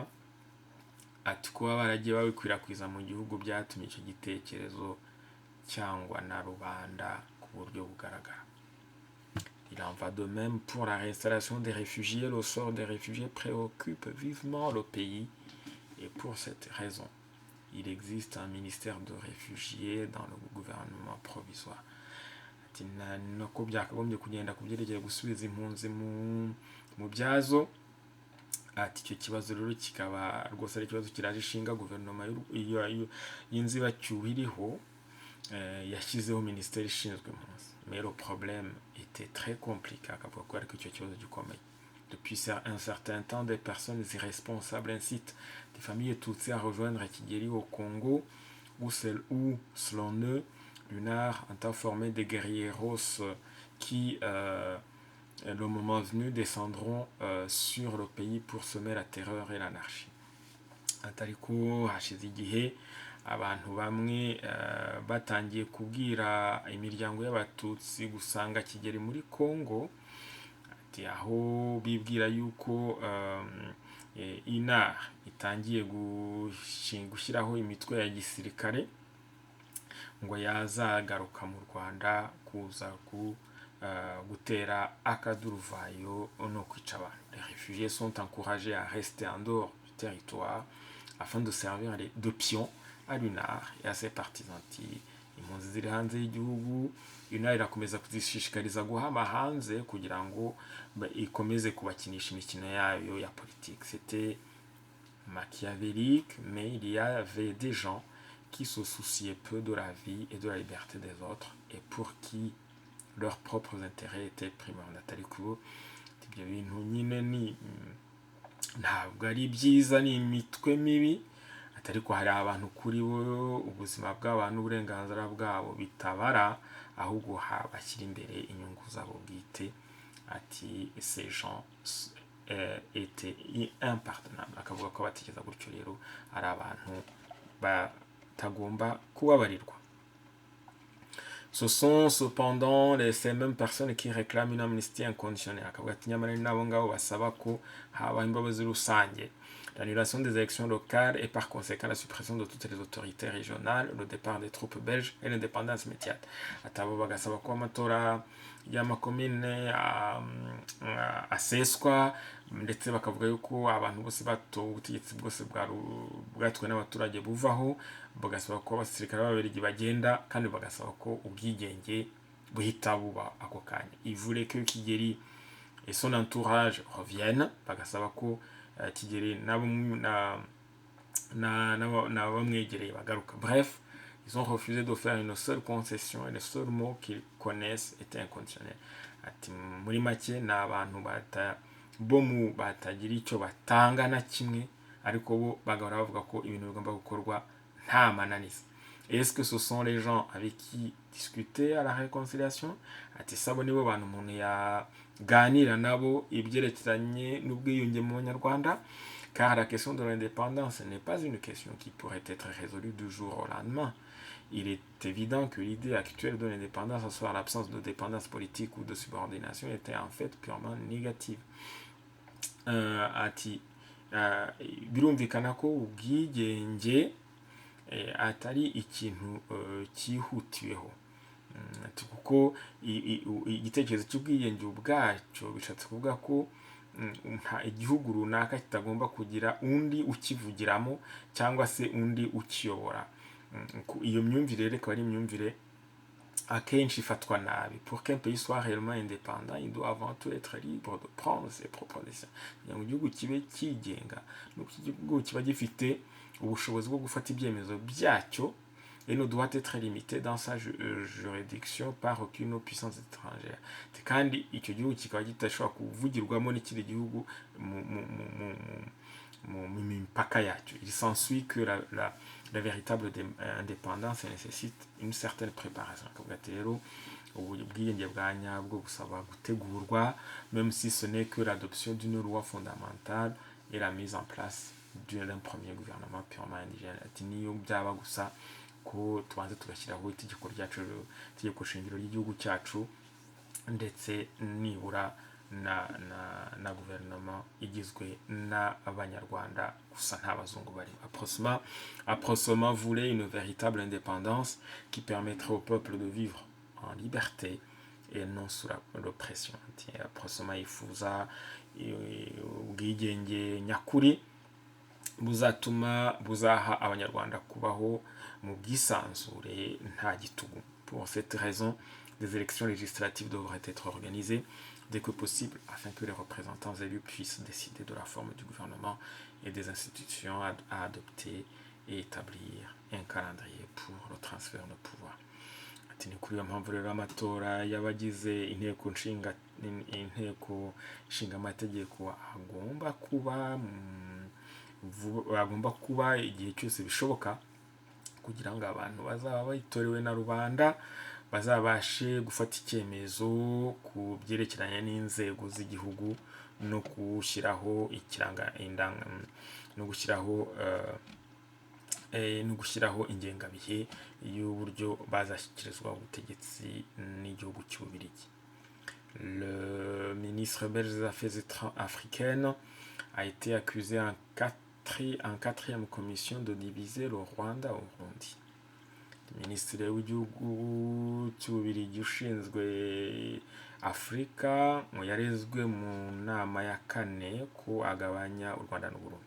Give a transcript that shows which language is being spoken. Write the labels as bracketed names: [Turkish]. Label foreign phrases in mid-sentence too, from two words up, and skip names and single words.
[Kinyarwanda] Ati kuba baragiye babikwirakwiza mu gihugu byatumye icyo gitekerezo cyangwa na rubanda ku buryo bugaragara. [French] Il en va de même pour la réinstallation des réfugiés. Le sort des réfugiés préoccupe vivement le pays et pour cette raison, il existe un ministère de réfugiés dans le gouvernement provisoire. [Kinyarwanda] Ati nako byakagombye kugenda kubyerekeye gusubiza impunzi mu byazo. Ati icyo kibazo rero kikaba rwose ari ikibazo kiraje ishinga guverinoma y'inzibacyuho iriho, yashyizeho minisiteri ishinzwe impunzi. [French] Mais le problème était très compliqué, [Kinyarwanda] akavuga ko ariko icyo kibazo gikomeye. [French] Depuis un certain temps, des personnes irresponsables incitent des familles tutsis à rejoindre Kigeli au Congo, où selon eux, l'UNAR entend former des guerrieros qui, le moment venu, descendront sur le pays pour semer la terreur et l'anarchie. [Kinyarwanda] Atariko hashize igihe abantu bamwe batangiye kubwira imiryango y'abatutsi gusanga Kigeli muri Congo, ati aho bibwira yuko UNAR itangiye gushyiraho imitwe ya gisirikare ngo yazagaruka mu Rwanda kuza gutera akaduruvayo no kwica abantu. [French] Les réfugiés sont encouragés à rester en dehors du territoire afin de servir de pion à l'UNAR et à ses partisans. [Kinyarwanda] Impunzi ziri hanze y'igihugu, UNAR irakomeza kuzishishikariza guhama hanze kugira ngo ikomeze kubakinisha imikino yayo ya politique. [French] C'était machiavélique, mais il y avait des gens qui se souciaient peu de la vie et de la liberté des autres et pour qui leurs propres intérêts étaient primordiaux. [Kinyarwanda] Ariko ibyo bintu nyine ni ntabwo ari byiza, ni imitwe mibi. Ariko hari abantu kuri bo ubuzima bw'abantu n'uburenganzira bwabo bitabara, ahubwo bashyira imbere inyungu zabo bwite. [French] Ati ces gens étaient impardonnables. [Kinyarwanda] Akavuga ko batekereza gutyo rero ari abantu batagomba kubabarirwa. [French] Ce sont cependant ces mêmes personnes qui réclament une amnistie inconditionnelle. [Kinyarwanda] Akavuga ati nyamara ni nabo ngabo basaba ko habaho imbabazi rusange, [French] l'annulation des élections locales et par conséquent la suppression de toutes les autorités régionales, le départ des troupes belges et l'indépendance immédiate. [Kinyarwanda] Atabo bagasaba ko amatora y'amakomine aseswa, ndetse bakavuga yuko abantu bose batowe, ubutegetsi bwose bwatwe n'abaturage buvaho, bagasaba ko abasirikare b'Ababiligi bagenda, kandi bagasaba ko ubwigenge buhita buba ako kanya. [French] Il voulait que Kigeli et son entourage reviennent, [Kinyarwanda] bagasaba ko Kigeli n'abamwegereye bagaruka. [French] Bref, ils ont refusé de faire une seule concession, et le seul mot qu'ils connaissent était inconditionnel. [Kinyarwanda] Ati muri make ni abantu batagira icyo batanga na kimwe, ariko bo bagahora bavuga ko ibintu bigomba gukorwa nta mananiza. [French] Est-ce que ce sont les gens avec qui discuter à la réconciliation? [Kinyarwanda] Ati sabo nibo bantu umuntu yaganira nabo ibyerekeranye n'ubwiyunge mu Banyarwanda, [French] car la question de l'indépendance n'est pas une question qui pourrait être résolue du jour au lendemain. Il est évident que l'idée actuelle de l'indépendance, à savoir l'absence de dépendance politique ou de subordination, était en fait purement négative. [Kinyarwanda] Ati birumvikana ko ubwigenge atari ikintu cyihutiweho, kuko igitekerezo cy'ubwigenge ubwacyo bishatse kuvuga ko igihugu runaka kitagomba kugira undi ukivugiramo cyangwa se undi ukiyobora. Iyo myumvire rero ikaba ari imyumvire akenshi ifatwa nabi. [French] Pour qu'un pays soit réellement indépendant, il doit avant tout être libre de prendre ses propres décisions. [Kinyarwanda] Kugira ngo igihugu kibe cyigenga, nuko igihugu kiba gifite ubushobozi bwo gufata ibyemezo byacyo, [French] et ne doit être limité dans sa juridiction par aucune puissance étrangère. [Kinyarwanda] Kandi icyo gihugu kikaba kitashobora kuvugirwamo n'ikindi gihugu mu mipaka yacyo. [French] Il s'ensuit que la véritable indépendance nécessite une certaine préparation. [Kinyarwanda] Akavuga ati rero ubwigenge bwa nyabwo busaba gutegurwa, [French] même si ce n'est que l'adoption d'une loi fondamentale et la mise en place d'un premier gouvernement purement indigène. [Kinyarwanda] Ati niyo byaba gusa ko tubanze tugashyiraho itegeko shingiro ry'igihugu cyacu, ndetse nibura na guverinoma igizwe n'abanyarwanda gusa nta bazungu bari. [French] Aprosoma voulait une véritable indépendance qui permettrait au peuple de vivre en liberté et non sous l'oppression. [Kinyarwanda] Aprosoma yifuza ubwigenge nyakuri buzaha abanyarwanda kubaho mu bwisanzure nta gitugu. [French] Pour cette raison, des élections législatives devraient être organisées dès que possible, afin que les représentants élus puissent décider de la forme du gouvernement et des institutions à adopter et établir un calendrier pour le transfert de pouvoir. [Kinyarwanda] Ati ni kuri iyo mpamvu rero amatora y'abagize inteko nshinga amategeko agomba kuba igihe cyose bishoboka, kugira ngo abantu bazaba bayitorewe na rubanda bazabashe gufata icyemezo ku byerekeranye n'inzego z'igihugu no gushyiraho no gushyiraho ingengabihe y'uburyo bazashyikirizwa ubutegetsi n'igihugu cy'Ububiligi. [French] Le ministre belge des Affaires africaines a été accusé en quatrième commission de diviser le Rwanda au Burundi. [Kinyarwanda] Minisitiri w'igihugu cy'Ububiligi ushinzwe Afurika yarezwe mu nama ya kane ko agabanya u Rwanda n'u Burundi.